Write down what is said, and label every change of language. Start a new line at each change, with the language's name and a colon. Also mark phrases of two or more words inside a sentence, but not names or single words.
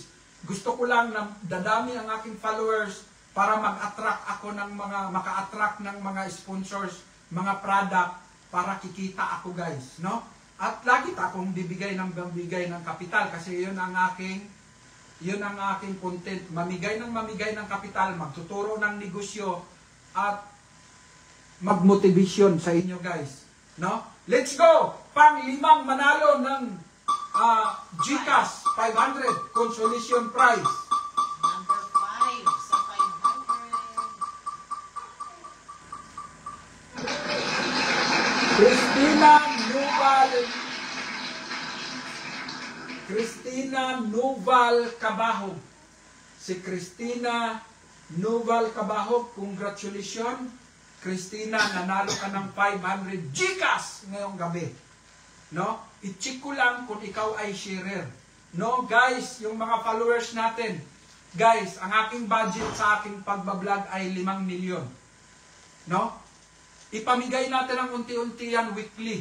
Filipino: Gusto ko lang na dadami ang aking followers para mag-attract ako ng maka-attract ng mga sponsors, mga product, para kikita ako guys, no? At lagi akong bibigay ng kapital kasi yun ang aking content, mamigay ng kapital, magtuturo ng negosyo at magmotivation sa inyo guys, no?
English: Let's go!
Filipino: Pang-limang manalo ng GCash 500
English: consolation prize.
Filipino: Cristina Noval Cabahog. Si Cristina Noval Cabahog, congratulations. Cristina, nanalo ka ng 500 GCash ngayong gabi. No? I-check ko lang kung ikaw ay sharer.
English: No, guys,
Filipino: yung mga followers natin. Guys, ang aking budget sa aking pagbablog ay 5 milyon. No? Ipamigay natin ang unti-unti yan weekly.